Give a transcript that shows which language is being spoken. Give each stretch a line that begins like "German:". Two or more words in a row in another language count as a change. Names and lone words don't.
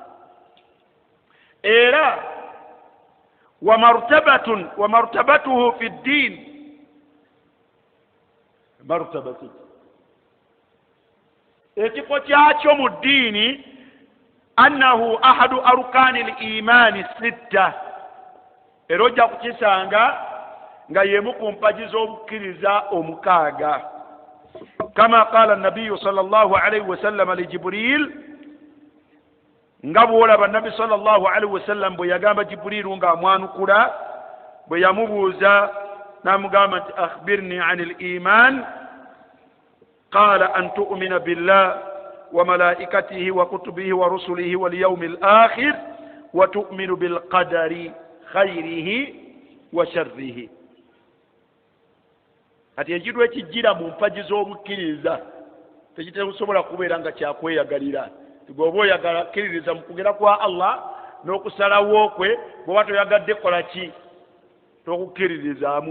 Ganda: Era
Arabic: ومرتبته في الدين,
Ganda: ekifo kyakyo mu ddiini,
Arabic: أنه أحد أركان الإيمان الستة,
Ganda: era ojja kukisanga nga yemu ku mpagi z'obukkiriza omukaaga.
Arabic: كما قال النبي صلى الله عليه وسلم لجبريل,
Ganda: nga bw'olaba nabbi
Arabic: صلى الله عليه وسلم
Ganda: bwe yagamba Jibrilu ng'amwanukula, bwe yamubuuza n'amugamba nti
Arabic: أخبرني عن الإيمان قال أن تؤمن بالله وملائكته وكتبه ورسله واليوم الآخر وتؤمن بالقدر خيره وشره.
Ganda: Kati ekintu ekijjira mu mpagi z'obukkiriza tekitesobola kubeera nga kyakweyagalira. Bw'oba oyagala kkiririza mu kugera kwa Allah n'okusalawo kwe, bw'oba toyagadde kola ki? Tokukkiririzaamu.